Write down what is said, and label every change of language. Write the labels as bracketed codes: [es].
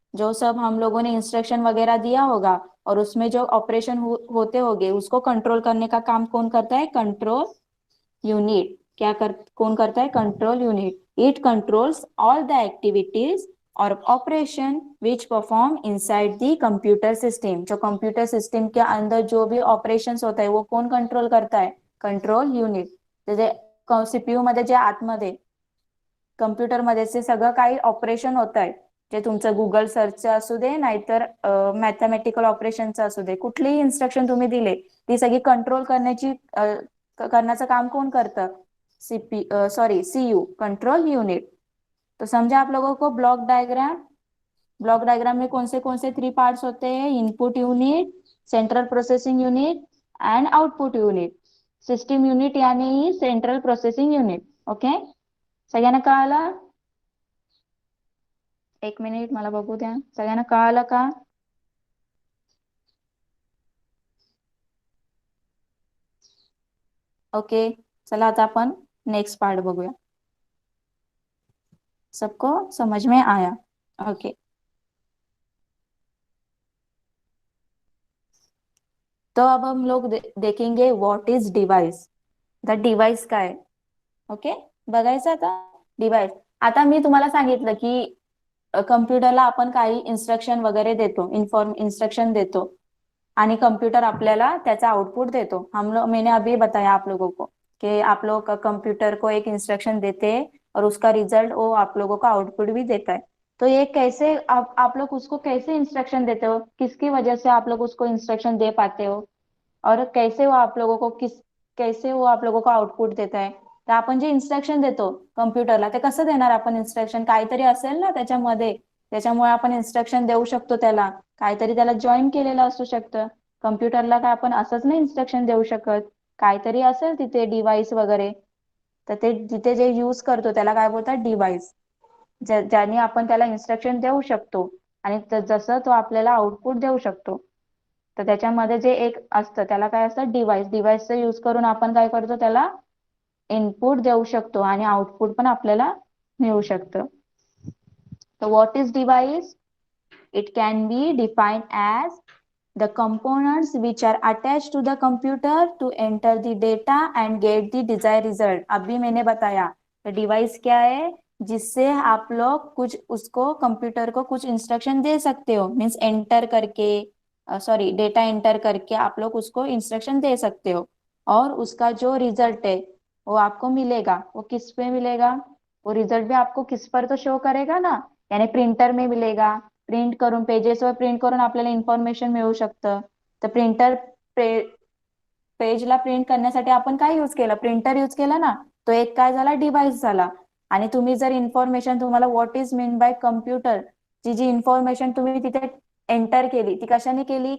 [hi] जो सब हम लोगों ने इंस्ट्रक्शन वगैरह दिया होगा और उसमें जो ऑपरेशन होते होंगे उसको कंट्रोल करने का काम कौन करता है, कंट्रोल यूनिट. कौन करता है, control unit. [en] It controls all the activities और operation which perform inside the computer system. [hi] जो कंप्यूटर सिस्टम के अंदर जो भी ऑपरेशन्स होता है वो कोण कंट्रोल करता है, कंट्रोल युनिट. [mr] म्हणजे CPU मध्ये जे आतमध्ये कम्प्युटरमध्ये जे सगळं काही ऑपरेशन होत आहे, जे तुमचं गुगल सर्चचं असू दे नाहीतर मॅथमॅटिकल ऑपरेशनचं असू दे, कुठलीही इन्स्ट्रक्शन तुम्ही दिले ती सगळी कंट्रोल करण्याचं काम [hi] कौन करता, [mr] CU, कंट्रोल यूनिट. [hi] तो समझा आप लोगों को ब्लॉक डायग्राम. ब्लॉक डायग्राम में कौन से 3 पार्ट्स होते हैं, input unit, central processing unit and output unit. System unit यानी सेंट्रल प्रोसेसिंग यूनिट. [mr] ओके, सगळ्यांना कळालं, एक मिनिट मला बघू द्या, सगळ्यांना कळालं का. ओके, चला आता आपण नेक्स्ट पार्ट बघूया. [hi] सबको समझ में आया, ओके. तो अब हम लोग देखेंगे [en] What is device. The device [mr] काय, ओके, बघायचं आता डिवाइस. आता मी तुम्हाला सांगितलं की कम्प्युटरला आपण काही इन्स्ट्रक्शन वगैरे देतो, इन्स्ट्रक्शन देतो आणि कंप्यूटर आपल्याला त्याचा आउटपुट देतो. [hi] मैंने अभी बताया आप लोगों को कि आप लोग कंप्यूटर को एक इंस्ट्रक्शन देते हैं और उसका रिजल्ट वो आप लोगों को आउटपुट भी देता है. तो ये कैसे आप लोग उसको कैसे इंस्ट्रक्शन देते हो, किसकी वजह से आप लोग उसको इंस्ट्रक्शन दे पाते हो और कैसे वो आप लोगों को आउटपुट देता है. [mr] तर आपण जे इन्स्ट्रक्शन देतो कम्प्युटरला ते कसं देणार आपण इन्स्ट्रक्शन, काहीतरी असेल ना त्याच्यामध्ये, त्याच्यामुळे आपण इन्स्ट्रक्शन देऊ शकतो त्याला, काहीतरी त्याला जॉईन केलेलं असू शकतं. कम्प्युटरला काय आपण असंच नाही इन्स्ट्रक्शन देऊ शकत, काहीतरी असेल तिथे डिव्हाइस वगैरे, तर ते जिथे जे यूज करतो त्याला काय बोलतात, डिव्हाइस. ज्याने आपण त्याला इन्स्ट्रक्शन देऊ शकतो आणि जसं तो आपल्याला आउटपुट देऊ शकतो. तर त्याच्यामध्ये जे एक असतं त्याला काय असतं, डिव्हाइस. डिव्हाइसचा यूज करून आपण काय करतो, त्याला इनपुट देऊ शकतो आणि आउटपुट पण आपल्याला मिळू शकतं. [en] तर what is device, it can be defined as the components which are attached to the computer to enter the data and get the desired result. [hi] अभी मैंने बताया डिवाइस क्या है, जिससे आप लोग कुछ उसको कंप्यूटर को कुछ इंस्ट्रक्शन दे सकते हो, मीन्स एंटर करके, सॉरी डेटा एंटर करके आप लोग उसको इंस्ट्रक्शन दे सकते हो, और उसका जो रिजल्ट है वो आपको मिलेगा. वो किस पे मिलेगा? वो रिजल्ट भी आपको किस पर तो शो करेगा ना, यानी प्रिंटर में मिलेगा. [mr] प्रिंट करून पेजेसवर प्रिंट करून आपल्याला इन्फॉर्मेशन मिळू शकतं. तर प्रिंटर पेजला प्रिंट करण्यासाठी आपण काय यूज केलं? प्रिंटर यूज केला ना. तो एक काय झाला? डिव्हाइस झाला. आणि तुम्ही जर इन्फॉर्मेशन, तुम्हाला [en] what is mean by computer, [mr] G information तुम्ही तिथे एंटर केली ती कशाने केली?